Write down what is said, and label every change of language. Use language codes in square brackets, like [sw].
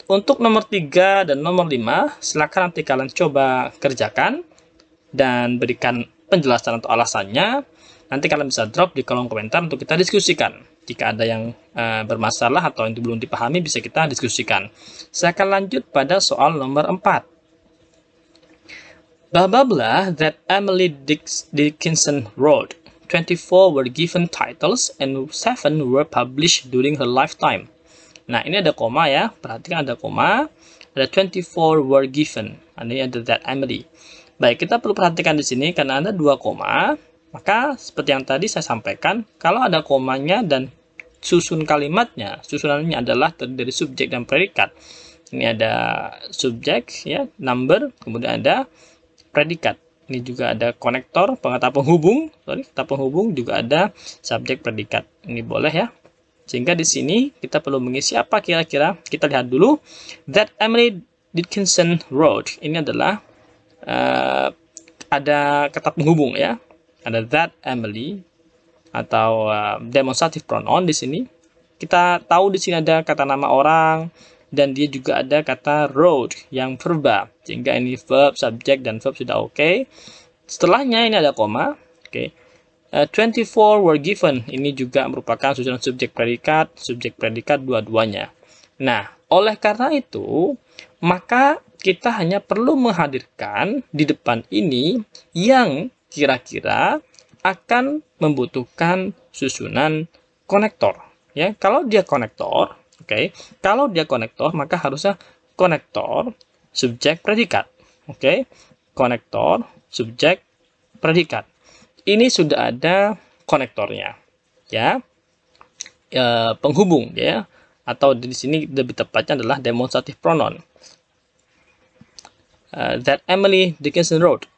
[id] Untuk nomor 3 dan nomor 5, silakan nanti kalian coba kerjakan dan berikan penjelasan atau alasannya. Nanti kalian bisa drop di kolom komentar untuk kita diskusikan. Jika ada yang bermasalah atau yang belum dipahami, bisa kita diskusikan. Saya akan lanjut pada soal nomor 4. [en] Blah blah blah that Emily Dickinson wrote. 24 were given titles and 7 were published during her lifetime. [id] Nah, ini ada koma ya. Perhatikan ada koma. Ada [en] 24 were given. [id] Ini ada [en] that Emily. [id] Baik, kita perlu perhatikan di sini karena ada 2 koma. Maka seperti yang tadi saya sampaikan, kalau ada komanya dan susun kalimatnya, susunannya adalah terdiri dari subjek dan predikat. Ini ada subjek ya, number, kemudian ada predikat. Ini juga ada konektor, kata penghubung juga ada subjek predikat. Ini boleh ya. Sehingga di sini kita perlu mengisi apa kira-kira? Kita lihat dulu. [en] That Emily Dickinson wrote. [id] Ini adalah ada kata penghubung ya. Ada [en] that Emily [id] atau demonstrative pronoun di sini. Kita tahu di sini ada kata nama orang. Dan dia juga ada kata wrote yang verba. Sehingga ini verb, subjek, dan verb sudah oke. Setelahnya ini ada koma. [en] Oke. 24 were given. [id] Ini juga merupakan susunan subjek predikat dua-duanya. Nah, oleh karena itu, maka kita hanya perlu menghadirkan di depan ini yang kira-kira akan membutuhkan susunan konektor. Ya, kalau dia konektor, kalau dia konektor, maka harusnya konektor, subjek, predikat. Konektor, subjek, predikat. Ini sudah ada konektornya, ya. Penghubung, ya. Atau di sini lebih tepatnya adalah demonstrative pronoun. [en] That Emily Dickinson wrote.